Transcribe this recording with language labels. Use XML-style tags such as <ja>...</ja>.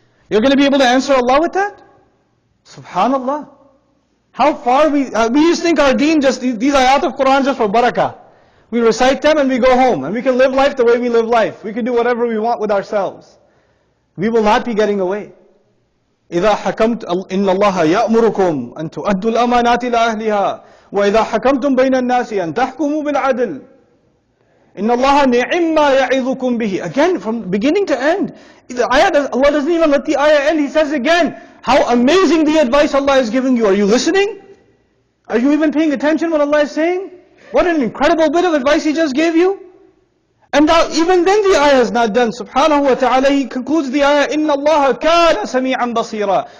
<en>You're going to be able to answer Allah with that? Subhanallah. How far we just think our deen these ayat of Quran just for barakah. We recite them and we go home. And we can live life the way we live life. We can do whatever we want with ourselves. We will not be getting away.</en> <ar>إِذَا حَكَمْتُ إِنَّ اللَّهَ يَأْمُرُكُمْ أَن تُؤَدُّوا الْأَمَانَاتِ إِلَى أَهْلِهَا وَإِذَا حَكَمْتُمْ بَيْنَ النَّاسِ أَن تَحْكُمُوا بِالْعَدْلِ إِنَّ اللَّهَ نِعِمَّا يَعِظُكُمْ بِهِ.</ar> <en>Again, from beginning to end. Allah doesn't even let the ayah end. He says again, How amazing the advice Allah is giving you. Are you listening? Are you even paying attention what Allah is saying? What an incredible bit of advice He just gave you. And now, even then the ayah is not done. Subhanahu wa ta'ala, He concludes the ayah,</en> <ar>إِنَّ اللَّهَ كَانَ سَمِيعًا بَصِيرًا.</ar>